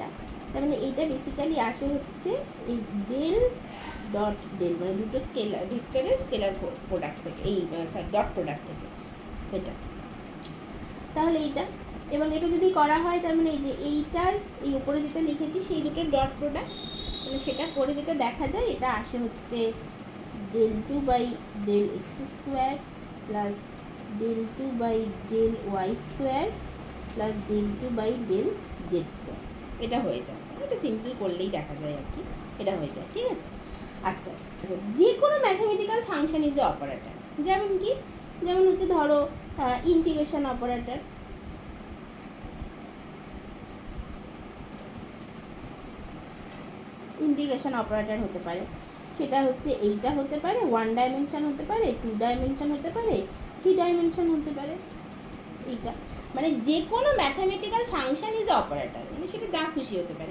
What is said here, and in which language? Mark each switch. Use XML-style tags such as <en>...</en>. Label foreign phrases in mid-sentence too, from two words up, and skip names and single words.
<bn>তার মানে এইটা বেসিক্যালি আসে হচ্ছে এই</bn> <en>del dot del,</en> <bn>মানে দুটো</bn> <en>scalar vectorer scalar product</en> <bn>থেকে, এই</bn> <en>dot product</en> <bn>থেকে এটা। তাহলে এইটা, এবং এটা যদি করা হয় তার মানে এই যে এইটার এই উপরে যেটা লিখেছি সেই দুটো</bn> <en>dot product,</en> <bn>মানে সেটা করে যেটা দেখা যায় এটা আসে হচ্ছে</bn> <en>del 2 by del x square plus del 2 by del y square plus del 2 by del z square,</en> <bn>এটা হয়ে যায়। এটা সিম্পল করলেই দেখা যায় আর কি, এটা হয়ে যায়, ঠিক আছে। আচ্ছা, যে কোনো</bn> <en>mathematical function is a operator,</en> <bn>যেমন কি, যেমন হচ্ছে ধরো</bn> <en>integration operator, integration operator</en> <bn>হতে পারে, সেটা হচ্ছে এইটা হতে পারে 1 ডাইমেনশন হতে পারে, 2 ডাইমেনশন হতে পারে, 3 ডাইমেনশন হতে পারে, এইটা মানে যে কোনো</bn> <en>mathematical function is operator,</en> <bn>মানে সেটা যা খুশি হতে পারে।</bn>